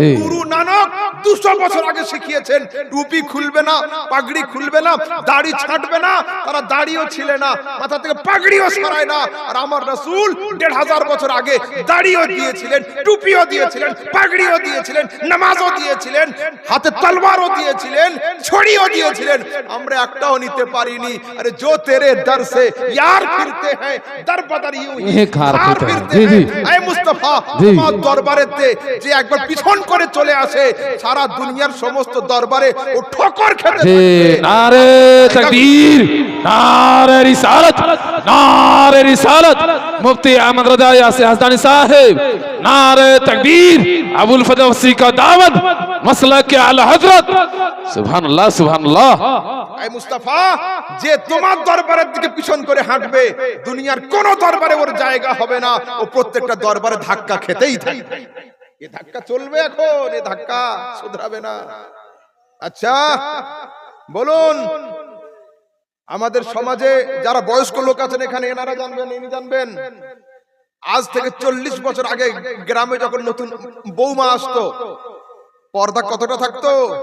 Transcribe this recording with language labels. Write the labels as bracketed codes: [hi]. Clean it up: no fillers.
[bn] গুরু নানক 200 বছর আগে শিখিয়েছেন টুপি খুলবে না, পাগড়ি খুলবে না, দাড়ি ছাঁটবে না। তারা দাড়িও ছিল না, মাথা থেকে পাগড়িও সরায় না। আর আমার রাসূল 1500 বছর আগে দাড়িও দিয়েছিলেন, টুপিও দিয়েছিলেন, পাগড়িও দিয়েছিলেন, নামাজও দিয়েছিলেন, হাতে তলোয়ারও দিয়েছিলেন, ছড়িও দিয়েছিলেন। আমরা একটাও নিতে পারি। [hi] अरे जो तेरे दर से यार फिरते हैं, दर बदर यूं ही खार फिरते हैं। [bn] মুস্তাফা জি। তোমার দরবারেতে যে একবার পিছন করে চলে আসে সারা দুনিয়ার সমস্ত দরবারে ও ঠোকর খেতে জি থাকবে। [hi] নারে তাকবীর নারে রিসালাত নারে রিসালাত মুফতি আহমদ রজা ইয়াসিন হাসানি সাহেব नारे तकबीर अबुल फजल वसी का दावत मसला के आला हजरत सुभान अल्लाह [bn] এই মুস্তাফা যে তোমার দরবারের দিকে পিছন করে হাঁটবে দুনিয়ার কোন দরবারে ওর জায়গা হবে না, ও প্রত্যেকটা দরবারে ধাক্কা খেতেই থাকবে। এই ধাক্কা চলবে এখন, এই ধাক্কা শুধরাবে না। আচ্ছা বলুন, আমাদের সমাজে যারা বয়স্ক লোক আছেন এখানে, এনারা জানবেন, ইনি জানবেন, আজ থেকে 40 বছর আগে গ্রামে যখন নতুন বৌমা আসতো পর্দা কতটা থাকতো?